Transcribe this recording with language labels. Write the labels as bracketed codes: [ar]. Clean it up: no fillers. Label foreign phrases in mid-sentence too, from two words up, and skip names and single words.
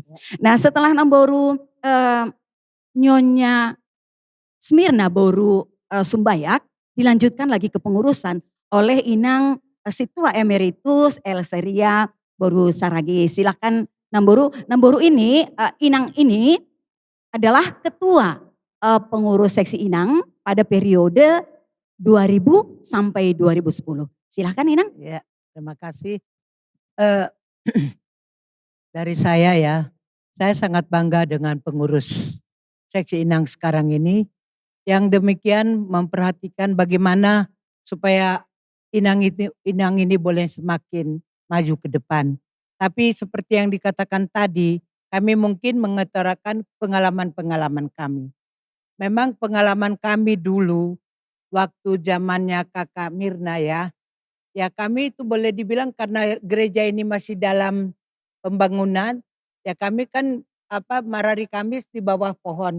[id] Nah, setelah Namboru Nyonya Smirna Boru Sumbayak dilanjutkan lagi ke pengurusan oleh Inang Situa Emeritus Elseria Boru Saragi. Silakan Namboru. Namboru ini, Inang ini adalah ketua pengurus seksi Inang pada periode 2000 sampai 2010. Silakan Inang. Ya, terima kasih. Eh, dari saya ya, saya sangat bangga dengan pengurus seksi Inang sekarang ini yang demikian memperhatikan bagaimana supaya Inang ini boleh semakin maju ke depan. Tapi seperti yang dikatakan tadi, kami mungkin mengutarakan pengalaman-pengalaman kami. Memang pengalaman kami dulu waktu zamannya Kakak Mirna ya, ya kami itu boleh dibilang karena gereja ini masih dalam pembangunan, ya kami kan marari Kamis di bawah pohon.